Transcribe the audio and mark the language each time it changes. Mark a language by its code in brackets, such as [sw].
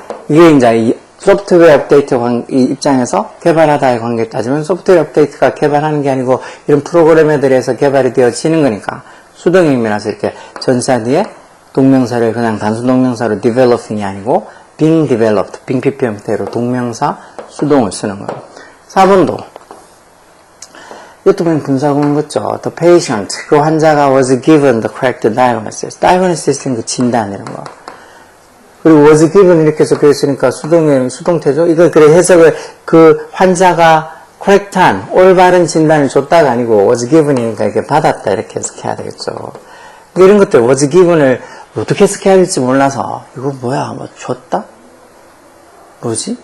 [ko] 이게 이제 이 소프트웨어 업데이트 입장에서 개발하다의 관계를 따지면 소프트웨어 업데이트가 개발하는 게 아니고 이런 프로그램에 대해서 개발이 되어지는 거니까 수동의 의미라서 이렇게 전사 뒤에 동명사를 그냥 단순 동명사로 developing이 아니고 being developed, 빙피피 형태로 동명사 수동을 쓰는 거예요. 4번도 이것도 그냥 분사구문 같죠. [en] The patient, [ko] 그 환자가 [en] was given the correct diagnosis. [ko] diagnosis는 그 진단 이런 거. 그리고 was given 이렇게 적혀 있으니까 수동태죠. 이거 그래 해석을 그 환자가 correct한 올바른 진단을 줬다가 아니고 was given이니까 이렇게 받았다 이렇게 해석해야 되겠죠. 이런 것들 was given을 어떻게 해석해야 될지 몰라서 이거 뭐야 뭐 줬다? 뭐지?